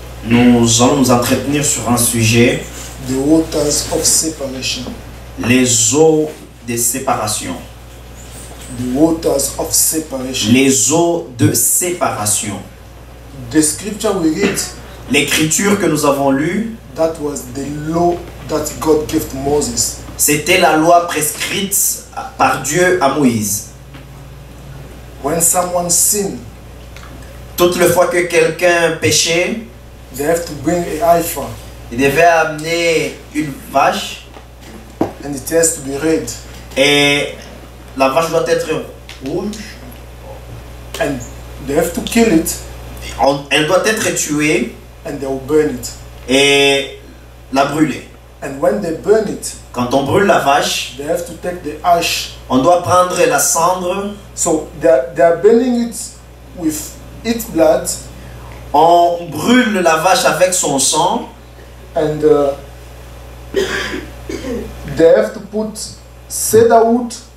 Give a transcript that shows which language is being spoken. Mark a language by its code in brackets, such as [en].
[fr] Nous allons nous entretenir sur un sujet. [en] The waters of separation. [fr] Les eaux de séparation. [en] The waters of separation. [fr] Les eaux de séparation. [en] The scripture we read. [fr] L'écriture que nous avons lue. [en] That was the law that God gave to Moses. [fr] C'était la loi prescrite par Dieu à Moïse. [en] When someone sinned, [fr] toute le fois que quelqu'un péchait, [en] they have to bring a heifer. [fr] Il devait amener une vache. [en] And it has to be red. [fr] Et la vache doit être rouge. [en] And they have to kill it. [fr] Elle doit être tuée. [en] And they will burn it. [fr] Et la brûler. [en] And when they burn it, [fr] quand on brûle la vache, [en] they have to take the ash. [fr] On doit prendre la cendre. [en] So they are burning it with its blood. [fr] On brûle la vache avec son sang. [en] And they have to put cedar wood.